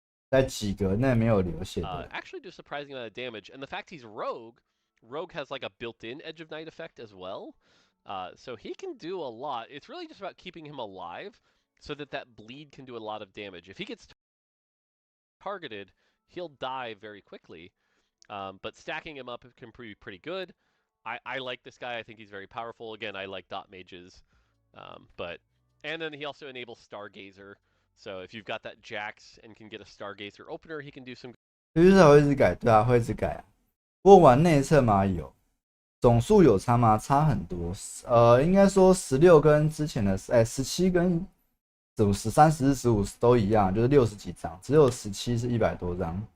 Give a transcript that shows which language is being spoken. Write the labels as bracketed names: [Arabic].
[Chinese] 在几格内没有流血的人， [English] actually do surprising amount of damage. And the fact he's rogue has like a built-in Edge of Night effect as well. So he can do a lot. It's really just about keeping him alive so that bleed can do a lot of damage. If he gets targeted, he'll die very quickly. But stacking him up can be pretty good. I like this guy. I think he's very powerful. Again, I like dot mages. And then he also enables Stargazer. So if you've got that Jax and can get a Stargazer opener, he can do some. [Chinese] 趋势会一直改，对啊，会一直改啊。不过玩内测嘛有，总数有差吗？差很多。应该说16跟之前的17跟13、14、15都一样，就是60几张，只有17是100多张。